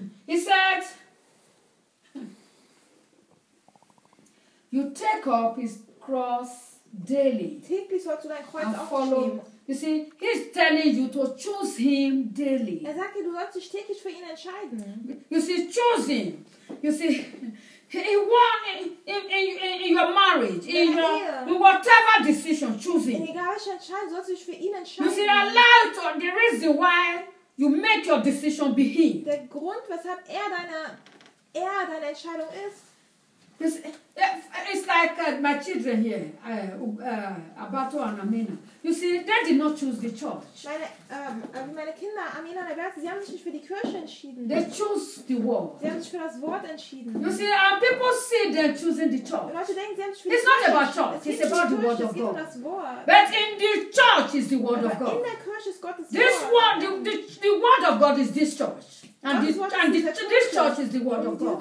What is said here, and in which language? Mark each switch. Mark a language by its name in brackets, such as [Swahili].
[English] He said, you take up his cross daily. [German] Täglich sollst du dein Kreuz aufnehmen [English] You see, he's telling you to choose him daily. [German] Er sagt dir, du sollst dich täglich für ihn entscheiden. [English] You see, choose him. You see, he won in your marriage, in your whatever decision, choose him. [German] Egal welche Entscheidung, sollst du dich für ihn entscheiden. [English] You see, allow to, the reason why you make your decision be him. [German] Der Grund, weshalb er deine Entscheidung ist. [English] It's like my children here, Abato and Amina. You see, they did not choose the church. [German] Meine Kinder, Amina und Abato, sie haben sich nicht für die Kirche entschieden. [English] They chose the word. [German] Sie haben sich für das Wort entschieden. [English] You see, and people see them choosing the church. [German] Leute denken, sie haben sich für die Kirche. [English] It's not about church. It's about the word of God. [German] Es geht um das Wort. [English] But in the church is the word of God. [German] In der Kirche ist Gottes Wort. [English] This word, the word of God is this church. And this church is the word of God.